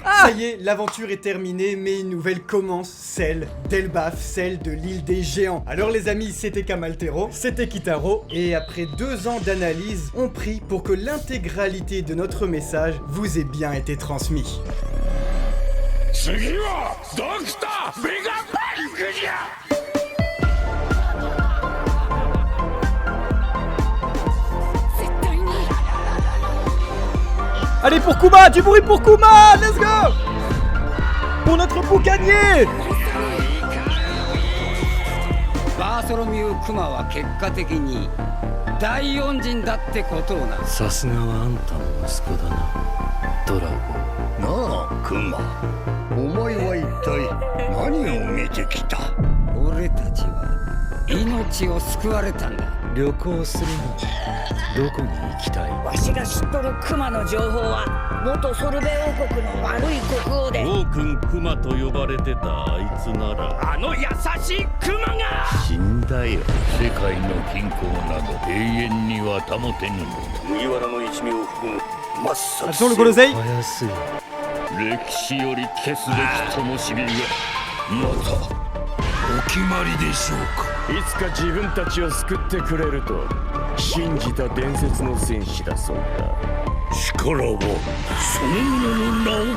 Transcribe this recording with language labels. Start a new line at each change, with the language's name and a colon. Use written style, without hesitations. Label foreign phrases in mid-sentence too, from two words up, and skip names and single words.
French: Ça y est, l'aventure est terminée, mais une nouvelle commence, celle d'Elbaf, celle de l'île des géants. Alors les amis, c'était Kamaltero, c'était Kitaro, et après 2 ans d'analyse, on prie pour que l'intégralité de notre message vous ait bien été transmis.
Japanese: 次はドクターメガパンクじゃ。絶対に
French: Allez pour Kuma, du bruit pour Kuma,
English: let's go.
French: Pour notre boucanier.
Japanese: バーソロミュー・クマは結果的に大恩人だってことをな。さすがはあんたの息子だな、ドラゴン。なあクマ、お前は一体何を見てきた？俺たちは命を救われたんだ。旅行するな。どこに行きたい？わしが知っとるクマの情報は元ソルベ王国の悪い国王で王君クマと呼ばれてたあいつなら、あの優しいクマが死んだよ。世界の均衡など永遠には保てぬのだ。麦わらの一味を含む抹殺
French: Attention le gros l'oseille.
Japanese: 早すぎ。歴史より消すべき灯火がまたお決まりでしょうか。いつか自分たちを救ってくれると信じた伝説の戦士だそうだ。力はそのものの名を